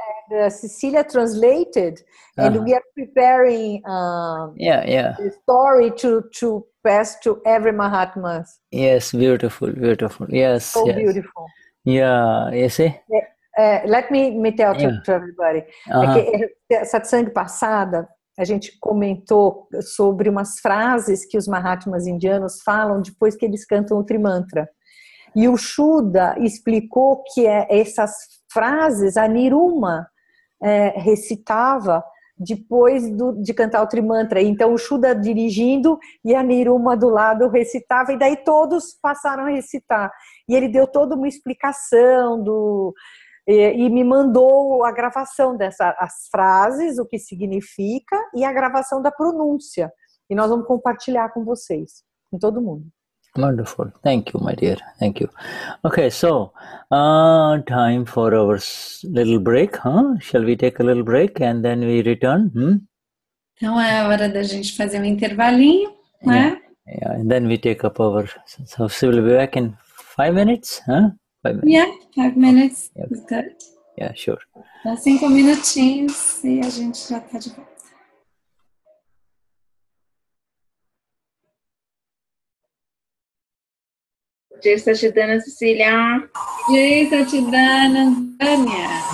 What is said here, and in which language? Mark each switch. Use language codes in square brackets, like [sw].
[en] and Cecilia translated, and we are preparing the story to pass to every Mahatma. Yes, beautiful. Yes, so yes. Beautiful. Yeah, you see? Let me tell to everybody. [pt] Satsang passada, a gente comentou sobre umas frases que os Mahatmas indianos falam depois que eles cantam o Trimantra. E o Shuddha explicou que essas frases a Niruma recitava depois de cantar o Trimantra. Então o Shuddha dirigindo e a Niruma do lado recitava, e daí todos passaram a recitar. E ele deu toda uma explicação e me mandou a gravação as frases, o que significa, e a gravação da pronúncia. E nós vamos compartilhar com vocês, com todo mundo. [en] Wonderful. Thank you, my dear. Thank you. Okay, so time for our little break, huh? Shall we take a little break and then we return? [pt] Então é a hora da gente fazer um intervalinho, né? [en] Yeah, and then we take up our... So we'll be back in 5 minutes, huh? 5 minutes. Yeah, 5 minutes. Okay. Is good. Yeah, sure. [pt] Dá 5 minutinhos e a gente já está de volta. [gu] Jai Satchidana, Cecilia. Jai Satchidana, Vânia.